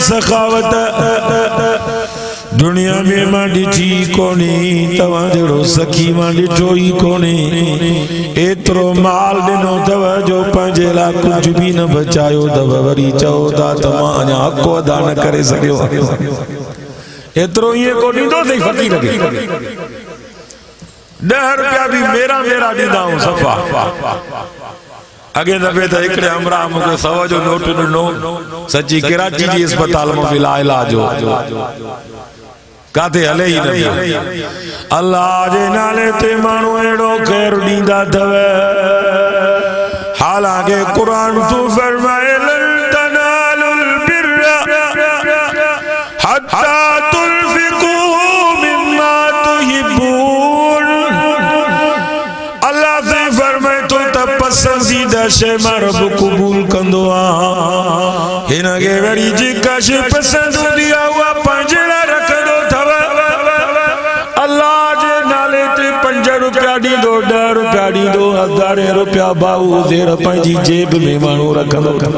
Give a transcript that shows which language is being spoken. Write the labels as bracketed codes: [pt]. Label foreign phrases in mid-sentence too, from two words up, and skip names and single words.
[sd] सखावत दुनिया में मां ॾिठी कोन्हे, तव्हां जहिड़ो सखी मां ॾिठो ई कोन्हे, एतिरो माल ॾिनो अथव जो पंहिंजे लाइ कुझु बि न बचायो अथव, वरी चओ था त मां अञा हक़ अदा न करे सघियो, एतिरो ईअं को ॾींदो अथई फ़क़ीर खे, 10 रुपया भी मेरा मेरा ॾींदा आहियूं सफ़ा। अॻे दफ़े त हिकिड़े हमरा मूंखे 100 जो नोट ॾिनो, सची कराची जी अस्पताल में बि इलाज हो, काथे हले ई न। अल्लाह जे नाले ते माण्हू अहिड़ो ख़ैर ॾींदा अथव, हालांकि क़ुरान तूं फरमाए [ar] لن تنالوا البر حتى تنفقوا مما تحبون, [sd] अल्लाह से फरमाए तो त पसंदीदा शइ मां रब क़बूल कंदो आ, हिन खे वरी जेका शइ पसंद हूंदी आहे उहा पंहिंजे लाइ रखंदो अथव। अल्लाह जे नाले ते 5 रुपया ॾींदो, 10 रुपया ॾींदो, 1000 रुपया बाऊ ज़ेर पंहिंजी जेब में माण्हू रखंदो।